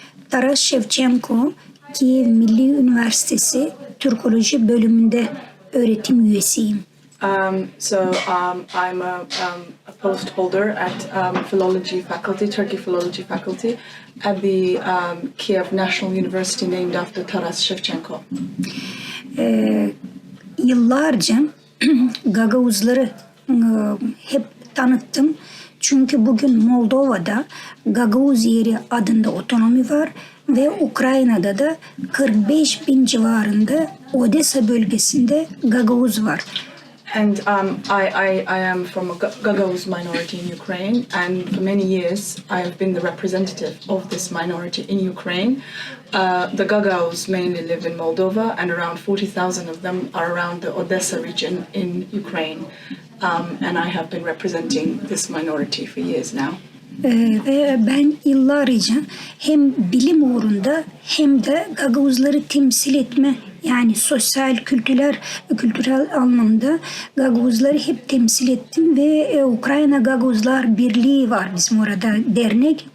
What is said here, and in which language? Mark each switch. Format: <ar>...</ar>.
<tr>Taras Shevchenko, Kiev Milli Üniversitesi Türkoloji bölümünde öğretim üyesiyim.</tr> <en>I'm a post holder at philology faculty, Turkey philology faculty at the Kiev National University named after Taras Shevchenko.</en> <tr>Yıllarca Gagavuzları hep tanıttım. Çünkü bugün Moldova'da Gagavuz yeri adında otonomi var ve Ukrayna'da da 45.000 civarında Odessa bölgesinde Gagavuz var.</tr> <en>And I am from a Gagavuz minority in Ukraine, and for many years I have been the representative of this minority in Ukraine. The Gagavuz mainly live in Moldova, and around 40,000 of them are around the Odessa region in Ukraine. And I have been representing this minority for years now.</en> <tr>Ve ben yıllarca hem bilim uğrunda hem de Gagavuzları temsil etme, yani sosyal, kültürel anlamda Gagavuzları hep temsil ettim ve Ukrayna Gagavuzlar Birliği var bizim orada, dernek.</tr>